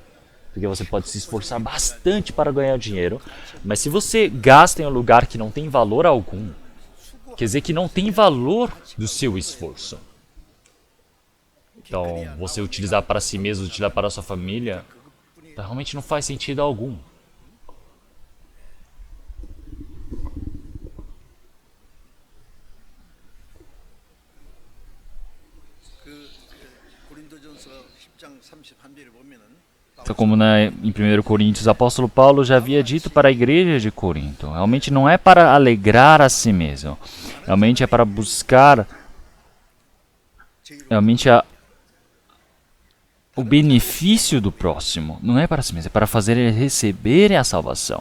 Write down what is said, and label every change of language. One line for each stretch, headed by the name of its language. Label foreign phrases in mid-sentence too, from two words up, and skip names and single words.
Portuguese: Porque você pode se esforçar bastante para ganhar dinheiro, mas se você gasta em um lugar que não tem valor algum, quer dizer que não tem valor do seu esforço. Então, você utilizar para si mesmo, utilizar para a sua família, realmente não faz sentido algum.
Korean: 고린도전서 10장 31절에 보면은
Portuguese: Então, como em 1 Coríntios, o apóstolo Paulo já havia dito para a igreja de Corinto, realmente não é para alegrar a si mesmo, realmente é para buscar realmente o benefício do próximo, não é para si mesmo, é para fazer ele receber a salvação.